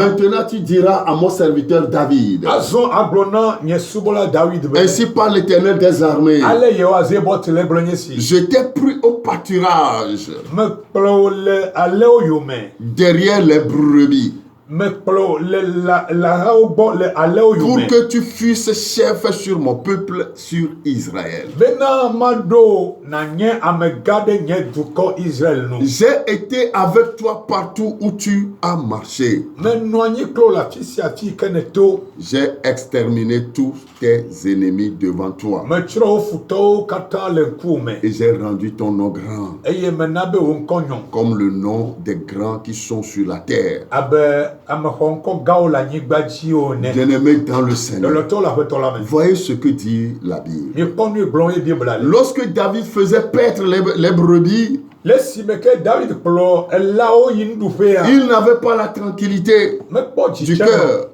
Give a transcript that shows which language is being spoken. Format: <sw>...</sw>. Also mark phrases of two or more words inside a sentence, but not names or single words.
<fr>Maintenant tu diras à mon serviteur David:</fr> <ee>Azɔ agblɔ na nye subɔla David be.</ee> <fr>Ainsi parle l'Éternel des armées.</fr> <ee>Ale yehowa zebɔ tele gblɔ nye si.</ee> <fr>Je t'ai pris au pâturage</fr> <ee>Mekplɔ wo le alewo yome.</ee> <fr>derrière les brebis</fr> <ee>Mekplɔ le lãhawo gbɔ le alewo</ee> <fr>pour</fr> <ee>yome.</ee> <fr>que tu fusses chef sur mon peuple, sur Israël.</fr> <ee>Bena maɖo nanye amegã ɖe nye dukɔ Israel nu.</ee> <fr>J'ai été avec toi partout où tu as marché.</fr> <ee>Menɔ anyi klo le afi sia afi ke neto.</ee> <fr>J'ai exterminé tous tes ennemis devant toi.</fr> <ee>Metsrɔ̃ wo futɔwo katã le ŋkuwòme.</ee> <fr>Et j'ai rendu ton nom grand,</fr> <ee>Eye mena be wò ŋkɔ nyɔ.</ee> <fr>comme le nom des grands qui sont sur la terre.</fr> <ee>Abe</ee> <fr>Bien-aimé dans le Seigneur, voyez ce que dit la Bible. Lorsque David faisait paître les brebis, il n'avait pas la tranquillité du cœur.</fr>